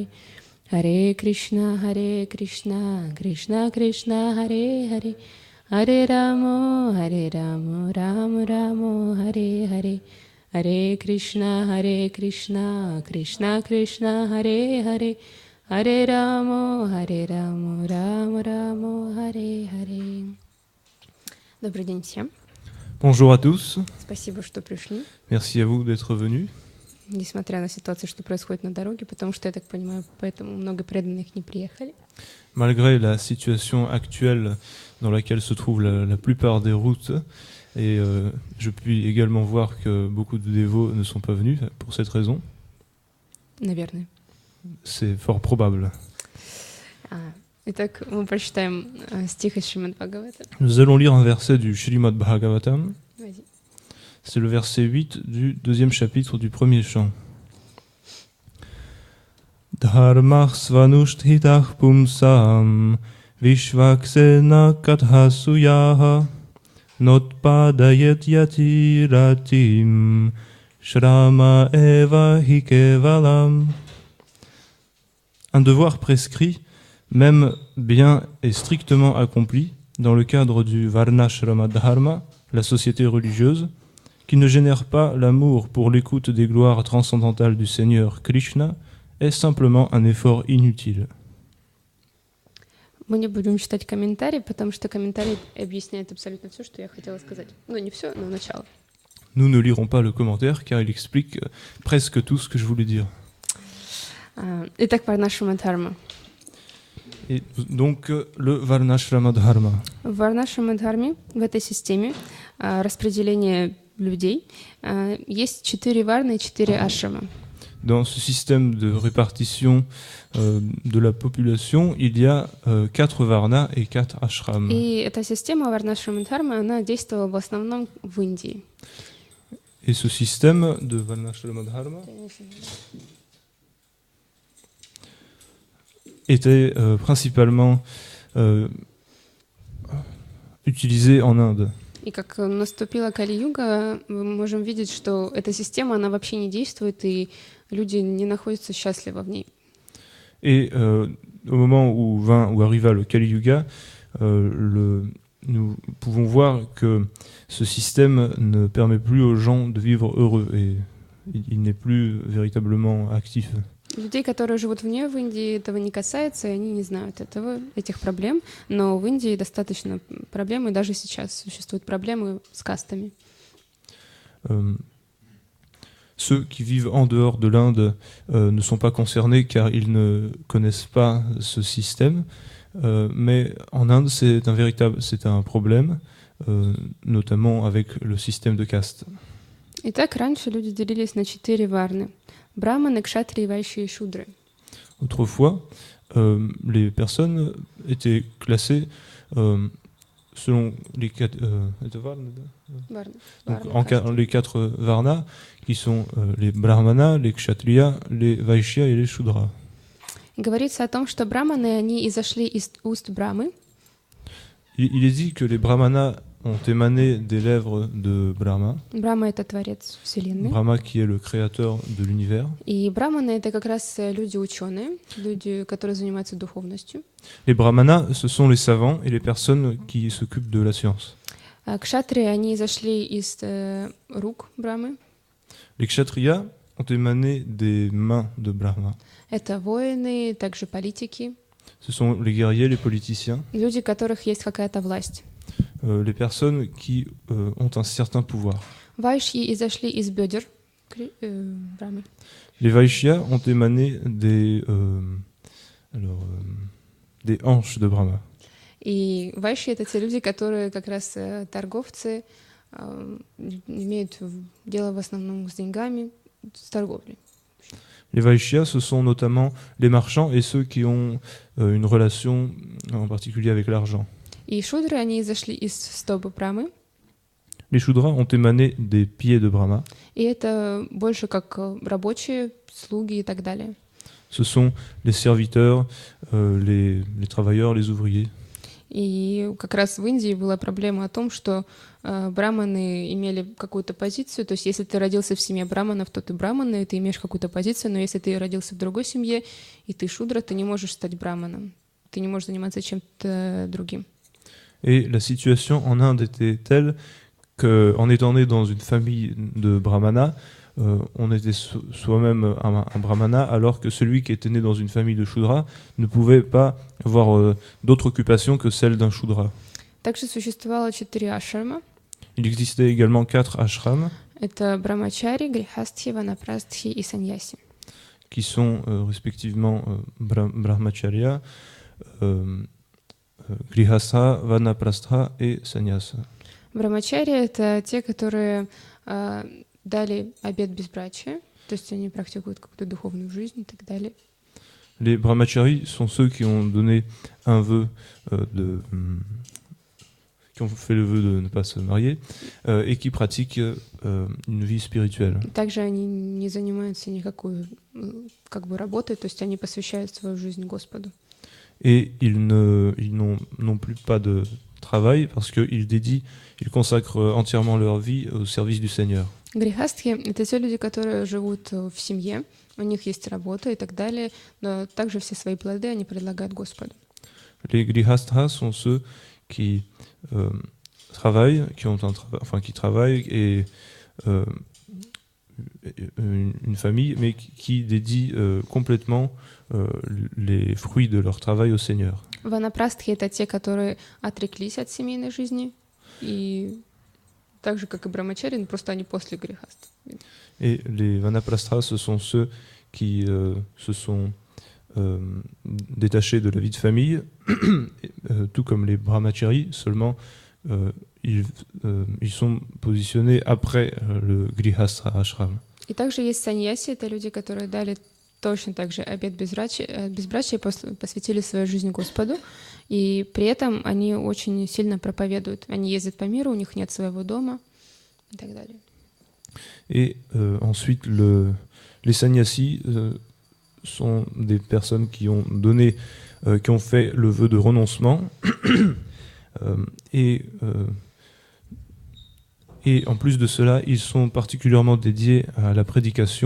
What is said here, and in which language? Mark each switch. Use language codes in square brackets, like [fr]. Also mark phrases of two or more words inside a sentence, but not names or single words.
[sa] Hare Krishna Krishna Krishna Hare Hare Hare Ramo Ramo Ramo Hare Hare. Hare Krishna Krishna Krishna Hare Hare Hare Ramo Ramo Ramo Hare Hare. [ru] Добрый день всем. [fr] Bonjour à tous. [ru] Спасибо, что пришли. [fr] Merci à vous d'être venus. [ru] Несмотря на ситуацию, что происходит на дороге, потому что, я так понимаю, поэтому много преданных не приехали. [fr] Malgré la situation actuelle dans laquelle se trouvent la plupart des routes, et je puis également voir que beaucoup de dévots ne sont pas venus pour cette raison. [ru] Наверное. [fr] C'est fort probable. [ru] Итак, мы прочитаем стих из Шримад Бхагавата. [fr] Nous allons lire un verset du Shrimad Bhagavatam. Vas-y. C'est le verset 8 du deuxième chapitre du premier chant. [sa] Dharmah svanushtitah pumsam vishvaksena kathasuyaha notpadayet yatiratim shrama eva hikevalam. [fr] Un devoir prescrit, même bien et strictement accompli, dans le cadre du Varnashrama Dharma, la société religieuse, qui ne génère pas l'amour pour l'écoute des gloires transcendantales du Seigneur Krishna, est simplement un effort inutile. [ru] Мы не будем читать комментарий, потому что комментарий объясняет абсолютно все, что я хотела сказать. Ну, не все, но начало. [fr] Nous ne lirons pas le commentaire, car il explique presque tout ce que je voulais dire. [ru] Итак, Varnashrama Dharma. [fr] Et donc, le Varnashrama Dharma. [ru] В Varnashrama Dharma, в этой системе распределения людей, есть 4 варны и 4 ашрама. [fr] Dans ce système de répartition de la population, il y a 4 varnas et 4 ashrams. [ru] И эта система Varnashrama Dharma, она действовала в основном в Индии. [fr] Et ce système de Varnashrama Dharma était principalement utilisé en Inde. [ru] И как наступила Кали-юга, мы можем видеть, что эта система, она вообще не действует, и люди не находятся счастливо в ней. [fr] Et au moment où arriva le Kali Yuga, nous pouvons voir que ce système ne permet plus aux gens de vivre heureux et il n'est plus véritablement actif. [ru] Людей, которые живут вне в Индии, этого не касается, и они не знают этих проблем, но в Индии достаточно проблем, и даже сейчас существуют проблемы с кастами. [fr] Ceux qui vivent en dehors de l'Inde ne sont pas concernés car ils ne connaissent pas ce système, mais en Inde c'est un problème, notamment avec le système de caste. [ru] Итак, раньше люди делились на 4 варны: браманы, кшатрии, вайши и шудры. [fr] Autrefois, les personnes étaient classées selon les quatre, donc [ru] Варна, [fr] les quatre varnas, qui sont les brahmanas, les kshatriyas, les vaishyas et les shudras. [ru] Говорится о том, что браманы, они изошли из уст Брамы. [fr] Il est dit que les brahmanas ont émané des lèvres de Brahma, [ru] Брама — это творец Вселенной. [fr] Brahma qui est le créateur de l'univers. [ru] И браманы — это как раз люди-ученые, люди, которые занимаются духовностью. [fr] Les brahmanas, ce sont les savants et les personnes qui s'occupent de la science. [ru] А кшатрии, они изошли из рук Брамы. [fr] Les kshatriyas ont émané des mains de Brahma. [ru] Это воины, также политики, [fr] Ce sont les guerriers, les politiciens, [ru] люди, у которых есть какая-то власть. [fr] les personnes qui ont un certain pouvoir. [ru] Вайшьи изошли из бедер Брамы. [fr] Les vaishyas ont émané des hanches de Brahma. [ru] И вайшьи — это те люди, которые как раз торговцы, имеют дело в основном с деньгами, с торговлей. [fr] Les vaishyas, ce sont notamment les marchands et ceux qui ont une relation en particulier avec l'argent. [ru] И шудры, они изошли из стоп Брамы. [fr] Les shudras ont émané des pieds de Brahma. [ru] И это больше как рабочие, слуги и так далее. [fr] Ce sont les serviteurs, les travailleurs, les ouvriers. [ru] И как раз в Индии была проблема о том, что браманы имели какую-то позицию. То есть если ты родился в семье браманов, то ты браман, и ты имеешь какую-то позицию. Но если ты родился в другой семье, и ты шудра, ты не можешь стать браманом. Ты не можешь заниматься чем-то другим. [fr] Et la situation en Inde était telle qu'en étant né dans une famille de brahmanas, on était soi-même un brahmana, alors que celui qui était né dans une famille de shudra ne pouvait pas avoir d'autre occupation que celle d'un shudra. [ru] Также существовало 4 ашрама. [fr] Il existait également 4 ashrams [ru] Это брамачари, грихастхи, ванапрастхи и саньяси. [fr] qui sont respectivement brahmacharya, grihastha, vanaprastha et sannyasa. [ru] Брамачари — это те, которые дали обет безбрачия, то есть они практикуют какую-то духовную жизнь и так далее. [fr] Les brahmacharis sont ceux qui ont donné un vœu qui ont fait le vœu de ne pas se marier et qui pratiquent une vie spirituelle. [ru] Также они не занимаются никакой работой, то есть они посвящают свою жизнь Господу. [fr] Et ils n'ont plus pas de travail parce qu'ils consacrent entièrement leur vie au service du Seigneur. [ru] Грихастхи — это те люди, которые живут в семье, у них есть работа и так далее, но также все свои плоды они предлагают Господу. [fr] Les grihasthas sont ceux qui travaillent, qui travaillent et une famille, mais qui dédie complètement les fruits de leur travail au Seigneur. [ru] Ванапрастхи — это те, которые отреклись от семейной жизни, и так же, как и брамачари, но просто они после грихаст. [fr] Et les vanaprastras, ce sont ceux qui se sont détachés de la vie de famille, tout comme les brahmacharis, seulement ils sont positionnés après le grihastha ashram. [ru] И также есть саньяси, это люди, которые дали точно так же обет безбрачия, посвятили свою жизнь Господу, и при этом они очень сильно проповедуют. Они ездят по миру, у них нет своего дома и так далее. [fr] Et ensuite, les sannyasis sont des personnes qui ont fait le vœu de renoncement et en plus de cela, ils sont particulièrement dédiés à la prédication.